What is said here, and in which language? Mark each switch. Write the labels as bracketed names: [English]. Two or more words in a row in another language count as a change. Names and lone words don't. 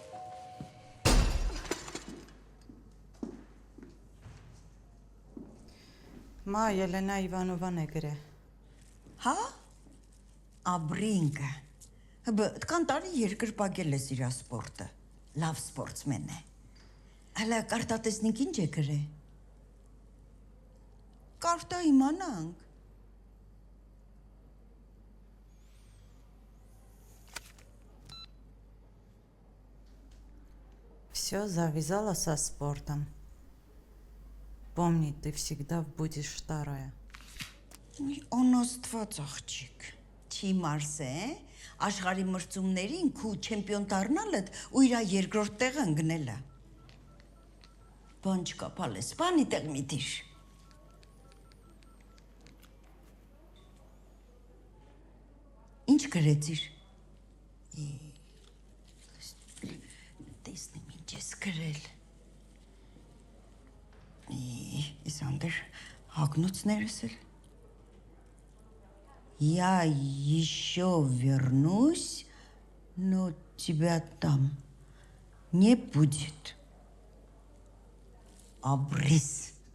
[Armenian] Մա Ելենա Իվանովան է գրե։ Հա? Աբրինկը։ Տկան տարի երկրպագել ես իրա սպորտը, լավ սպորտսմեն է։ Հələ կարտատեսնիկ ինչ է գրե։ Կարտա իմանանք։ [Russian] Все, завязала со спортом. Помни, ты всегда будешь вторая. [Armenian] Անաստված աղջիկ, չի մարսե, աշխարհի մրցումներին քու չեմպիոն դառնալդ ու իրա երկրորդ տեղը ընկնելը։ Բան չկա, պալես, բանի տեղ մի դիր։ Ինչ գրեցիր։ Տեսնեմ ինչ ես գրել։ Իսանդր, հագնոցներս էլ։ [Russian] Я еще вернусь, но тебя там не будет. Обрис.